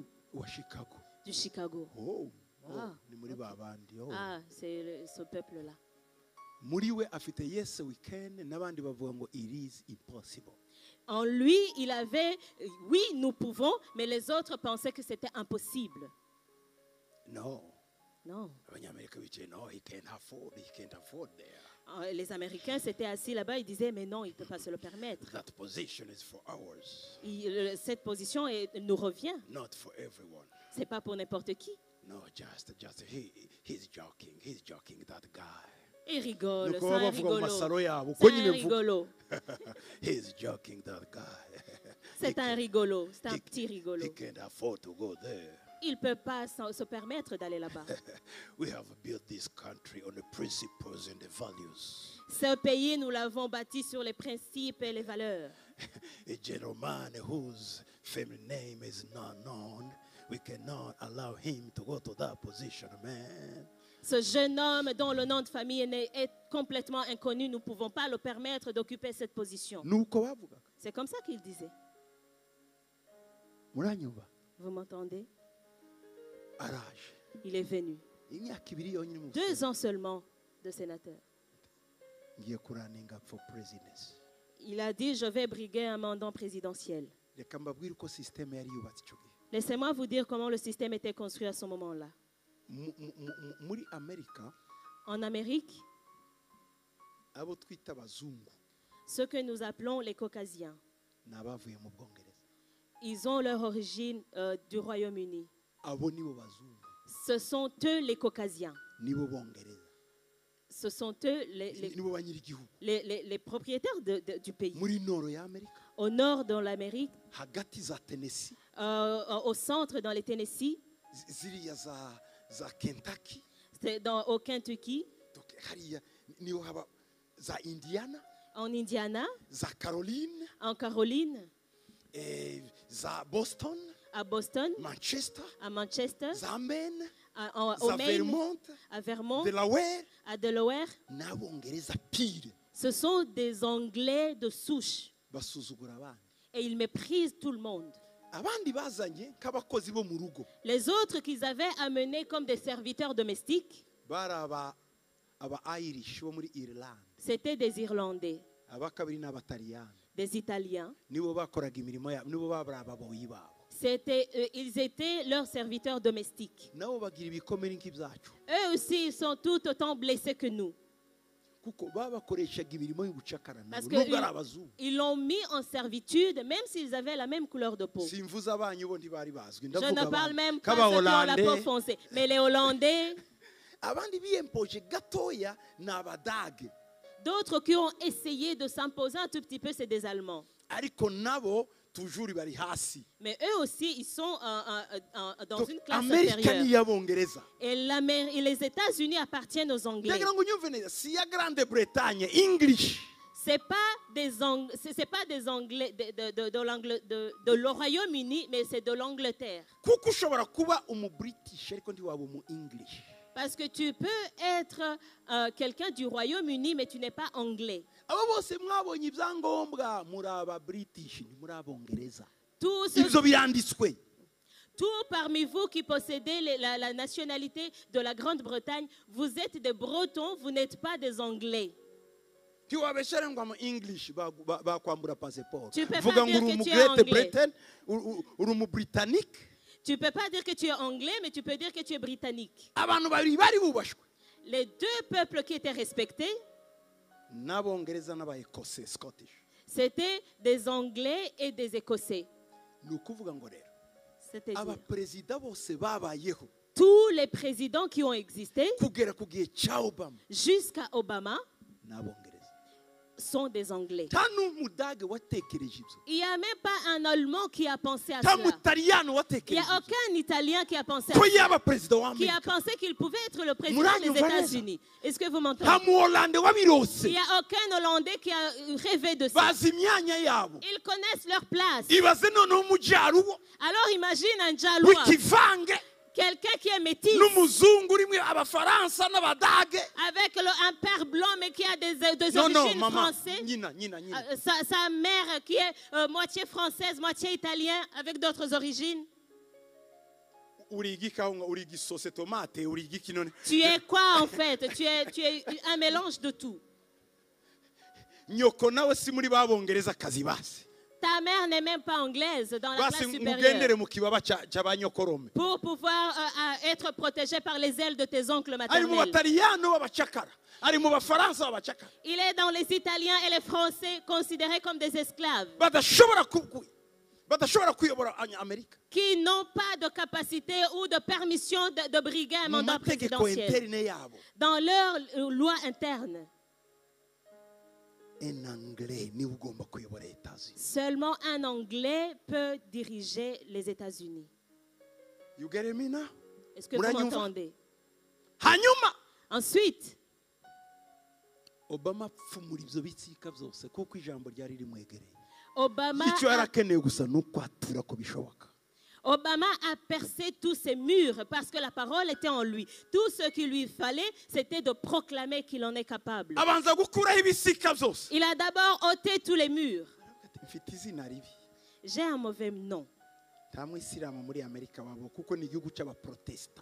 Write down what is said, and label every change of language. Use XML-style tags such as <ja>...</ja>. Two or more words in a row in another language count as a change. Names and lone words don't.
<fr>Du Chicago. Ah, c'est ce peuple-là. En lui, il avait, oui, nous pouvons, mais les autres pensaient que c'était impossible. Non.</fr> <rw>abanyamerika bicaye</rw> <en>no he can't afford there.</en> <fr>Les Américains s'étaient assis là-bas, ils disaient, mais non, il ne peut pas se le permettre.</fr> <en>That position is for ours,</en> <fr>Cette position nous revient.</fr> <en>not for everyone.</en> <fr>Ce n'est pas pour n'importe qui.</fr> <en>No, just he's joking, that guy.</en> <fr>Il rigole,</fr> <rw>Nuko</rw> <fr>c'est</fr> <rw>baba</rw> <fr>un</fr> <rw>bavuga mu</rw> <fr>rigolo.</fr> <rw>masaro yabo</rw> <fr>C'est</fr> <rw>uko nyine</rw> <fr>un</fr> <rw>mvuga</rw> <fr>rigolo.</fr> <en>he's joking, that guy.</en> <fr>C'est un rigolo. C'est un petit rigolo.</fr> <en>He can't afford to go there.</en> <fr>Il ne peut pas se permettre d'aller là-bas.</fr> <en>We have built this country on the principles and the values.</en> <fr>Ce pays, nous l'avons bâti sur les principes et les valeurs.</fr> <en>A gentleman whose family name is not known, we cannot allow him to go to that position, man.</en> <fr>Ce jeune homme dont le nom de famille est complètement inconnu, nous ne pouvons pas le permettre d'occuper cette position.</fr> <rw>Nuko bavuga.</rw> <fr>C'est comme ça qu'il disait.</fr> <rw>Muranyumva?</rw> <fr>Vous m'entendez?</fr> <rw>Araje.</rw> <fr>Il est venu.</fr> <rw>Imyaka ibiri yonyine mu</rw> <fr>2 ans seulement de sénateur.</fr> <rw>ngiye kuraninga</rw> <en>for presidency.</en> <fr>Il a dit, je vais briguer un mandat présidentiel.</fr> <rw>Reka mbabwire uko system yari yubatse icyo gihe.</rw> <fr>Laissez-moi vous dire comment le système était construit à ce moment-là.</fr> <rw>Muri Amerika</rw> <fr>En Amérique,</fr> <rw>abo twita abazungu</rw> <fr>ceux que nous appelons les Caucasiens,</fr> <rw>n'abavuye mu Bwongereza.</rw> <fr>ils ont leur origine du Royaume-Uni.</fr> <rw>Abo nibo bazungu,</rw> <fr>Ce sont eux les Caucasiens.</fr> <rw>nibo Bongereza,</rw> <fr>Ce sont eux</fr> <rw>nibo banyirigihugu.</rw> <fr>les propriétaires du pays.</fr> <rw>Muri noro ya Amerika,</rw> <fr>Au nord, dans l'Amérique,</fr> <rw>hagati za Tennessee,</rw> <fr>au centre, dans les Tennessee,</fr> <rw>ziriya za Kentucky,</rw> <fr>au Kentucky,</fr> <rw>donc hariya niho haba za Indiana,</rw> <fr>en Indiana,</fr> <rw>za Caroline,</rw> <fr>en Caroline,</fr> <rw>za Boston,</rw> <fr>à Boston,</fr> <rw>Manchester,</rw> <fr>à Manchester,</fr> <rw>za Maine,</rw> <fr>au</fr> <rw>za</rw> <fr>Maine,</fr> <rw>Vermont,</rw> <fr>à Vermont,</fr> <rw>Delaware,</rw> <fr>à Delaware.</fr> <rw>n'abongereza pire</rw> <fr>Ce sont des Anglais de souche</fr> <rw>basuzugura abandi.</rw> <fr>et ils méprisent tout le monde.</fr> <rw>Abandi bazanye nk'abakozi bo mu rugo</rw> <fr>Les autres qu'ils avaient amenés comme des serviteurs domestiques,</fr> <rw>bari aba Irish bo muri Ireland,</rw> <fr>c'était des Irlandais,</fr> <rw>aba kabiri n'abataliyani,</rw> <fr>des Italiens.</fr> <rw>nibo bakoraga imirimo yabo, nibo babari ababoyi babo.</rw> <fr>Ils étaient leurs serviteurs domestiques.</fr> <rw>Nabo bagira ibikomere nk'ibyacu</rw> <fr>Eux aussi, ils sont tout autant blessés que nous.</fr> <rw>kuko babakoreshaga imirimo y'ubucakara</rw> <fr>Parce</fr> <rw>nabo nubwo ari abazungu.</rw> <fr>qu'ils l'ont mis en servitude, même s'ils avaient la même couleur de peau.</fr> <rw>Simvuze abanyu bo ntibari bazwi,</rw> <fr>Je ne parle même pas de</fr> <rw>k'aba</rw> <fr>ceux qui ont la peau Hollandais. foncée. Mais les Hollandais,</fr> <rw>Abandi biyempoje gatoya ni abadage,</rw> <fr>d'autres qui ont essayé de s'imposer un tout petit peu, c'est des Allemands.</fr> <rw>ariko nabo toujours bari hasi.</rw> <fr>Mais eux aussi, ils sont dans Donc, une classe</fr> <rw>Amerika ni</rw> <fr>inférieure.</fr> <rw>iy'abongereza.</rw> <fr>Et les États-Unis appartiennent aux Anglais.</fr> <rw>ndagira ngo unyumve neza, si iya Grande Bretagne English,</rw> <fr>C'est pas des Anglais de le Royaume-Uni, mais c'est de l'Angleterre.</fr> <rw>kuko ushobora kuba umu-British ariko ntiwaba umu-English.</rw> <fr>Parce que tu peux être quelqu'un du Royaume-Uni, mais tu n'es pas anglais.</fr> <rw>Abo bose mwabonye ibyangombwa muri aba-British, ni muri abongereza.</rw> <fr>Tous</fr> <rw>Ibyo biranditswe.</rw> <fr>parmi vous qui possédez la nationalité de la Grande-Bretagne, vous êtes des Bretons, vous n'êtes pas des Anglais.</fr> <rw>ntiwabeshere ngo amu-English bakwambura passport.</rw> <fr>Tu peux pas</fr> <rw>Vuga</rw> <fr>dire</fr> <rw>ngo uri</rw> <fr>que tu es</fr> <rw>umu-Great</rw> <fr>anglais.</fr> <rw>Britain, uri umu-Britannique.</rw> <fr>Tu ne peux pas dire que tu es anglais, mais tu peux dire que tu es britannique.</fr> <rw>Abantu babiri bari bubashwe,</rw> <fr>Les 2 peuples qui étaient respectés,</fr> <rw>n'abongereza n'aba-Ecosse, Scottish.</rw> <fr>c'était des Anglais et des Écossais.</fr> <rw>Ni ukuvuga ngo rero</rw> <fr>C'est-à-dire,</fr> <rw>abaperezida bose babayeho</rw> <fr>tous les présidents qui ont existé</fr> <rw>kugera ku gihe cya Obama</rw> <fr>jusqu'à Obama</fr> <rw>n'abongereza.</rw> <fr>sont des Anglais.</fr> <rw>nta n'umudage watekereje ibyo,</rw> <fr>Il n'y a même pas un Allemand qui a pensé à</fr> <rw>nta</rw> <fr>cela.</fr> <rw>mutaliyani</rw> <fr>Il n'y</fr> <rw>watekereje</rw> <fr>a</fr> <rw>ibyo</rw> <fr>aucun Italien qui a pensé à</fr> <rw>ko</rw> <fr>cela,</fr> <rw>yaba perezida</rw> <fr>qui a</fr> <rw>w'Amerika,</rw> <fr>pensé qu'il pouvait être le président</fr> <rw>Muranyumva</rw> <fr>des</fr> <rw>neza?</rw> <fr>États-Unis. Est-ce que vous</fr> <rw>nta</rw> <fr>m'entendez?</fr> <rw>mu-Hollande wabirose.</rw> <fr>Il n'y a aucun Hollandais qui a rêvé de ça.</fr> <rw>Bazi imyanya yabo.</rw> <fr>Ils connaissent leur place.</fr> <rw>Ibaze noneho umujyaruwo</rw> <fr>Alors imagine un Jalois,</fr> <rw>w'ikivange</rw> <fr>quelqu'un qui est métis,</fr> <rw>n'umuzungu urimo abafaransa n'abadage.</rw> <fr>avec un père blanc mais qui a des Non, non, origines maman, françaises.</fr> <rw>nyina.</rw> <fr>Sa mère qui est moitié française, moitié italienne, avec d'autres origines.</fr> <rw>Uri igikawunga, uri igisose tomate, uri igiki none.</rw> <fr>Tu es quoi en fait? Tu es un mélange de tout.</fr> <rw>Nyoko nawe si muri babongereza kazi basi.</rw> <fr>Ta mère n'est même pas anglaise dans la</fr> <rw>basi</rw> <fr>classe</fr> <rw>mugendere</rw> <fr>supérieure.</fr> <rw>mu kibaba cy'abanyokorome.</rw> <fr>Pour pouvoir être protégé par les ailes de tes oncles</fr> <rw>ari mu</rw> <fr>maternels.</fr> <rw>bataliyano b'abacakara, ari mu bafaransa b'abacakara</rw> <fr>Il est dans les Italiens et les Français considérés comme des esclaves</fr> <rw>badashobora kuyobora Amerika.</rw> <fr>qui n'ont pas de capacité ou de permission de briguer un</fr> <rw>Mu</rw> <fr>mandat</fr> <rw>mategeko</rw> <fr>présidentiel.</fr> <rw>interne yabo</rw> <fr>Dans leur loi interne, en anglais</fr> <rw>niwe ugomba kuyobora Etats-Unis.</rw> <fr>seulement un Anglais peut diriger les États-Unis.</fr> <en>You get me now?</en> <fr>Est-ce que vous</fr> <rw>Muranyumva?</rw> <fr>m'entendez?</fr> <rw>Hanyuma</rw> <fr>Ensuite,</fr> <rw>Obama apfumura ibyo bitsika byose kuko ijambo ryari rimwegereye.</rw> <fr>Obama</fr> <rw>icyo yarakeneye gusa ni ukwatura ko bishoboka.</rw> <fr>a percé tous ces murs parce que la parole était en lui. Tout ce qu'il lui fallait, c'était de proclamer qu'il en est capable.</fr> <rw>Abanza gukuraho ibisika byose.</rw> <fr>Il a d'abord ôté tous les murs.</fr> <rw>Mfite izina ribi.</rw> <fr>J'ai un mauvais nom.</fr> <rw>Nta mwisilamu muri Amerika wabo kuko ni igihugu cy'abaprotesta.</rw>